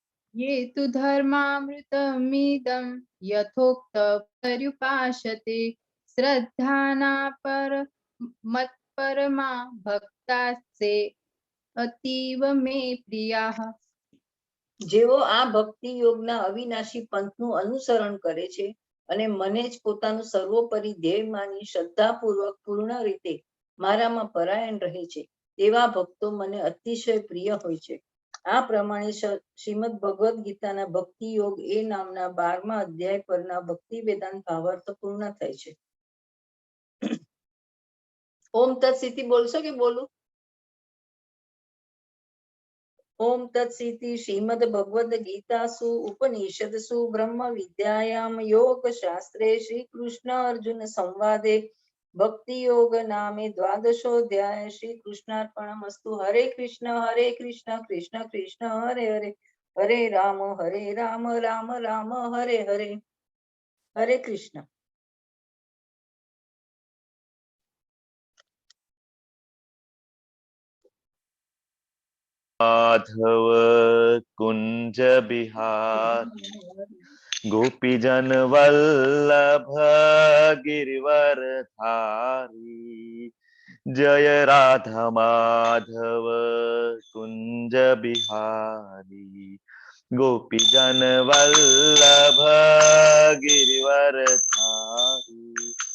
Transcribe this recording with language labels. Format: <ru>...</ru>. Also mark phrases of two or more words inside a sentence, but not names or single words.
<sa>ये तु धर्मामृतमिदं यथोक्त पर्युपासते श्रद्धाना पर मत्परमा भक्तास्ते अतीव मे प्रियाः।</sa> <gu>જેઓ આ ભક્તિ યોગના અવિનાશી પંથનું અનુસરણ કરે છે અને મને જ પોતાનું સર્વોપરી ધ્યેય માની શ્રદ્ધાપૂર્વક પૂર્ણ રીતે મારામાં પરાયણ રહે છે તેવા ભક્તો મને અતિશય પ્રિય હોય છે. આ પ્રમાણે શ્રીમદ ભગવદ્ ગીતાના ભક્તિ યોગ એ નામના 12મા અધ્યાય પરના ભક્તિ વેદાંત ભાવાર્થ પૂર્ણ થાય છે.</gu> <sa>ओम तत्सिति</sa> <gu>બોલશો કે બોલું?</gu> <sa>ओम तत्सिति श्रीमद् भगवद गीतासु उपनिषदसु ब्रह्म विद्यायां योग शास्त्रे श्री कृष्ण अर्जुन संवादे भक्ति योग नामे द्वादशोऽध्याय श्री कृष्णार्पणमस्तु. हरे कृष्ण कृष्ण कृष्ण हरे हरे हरे राम राम राम हरे हरे. हरे कृष्ण.</sa> <hi>माधव कुंज बिहार गोपीजन वल्लभ गिरिवर धारी जय राधा माधव कुंज बिहारी गोपीजन वल्लभ गिरिवर धारी</hi>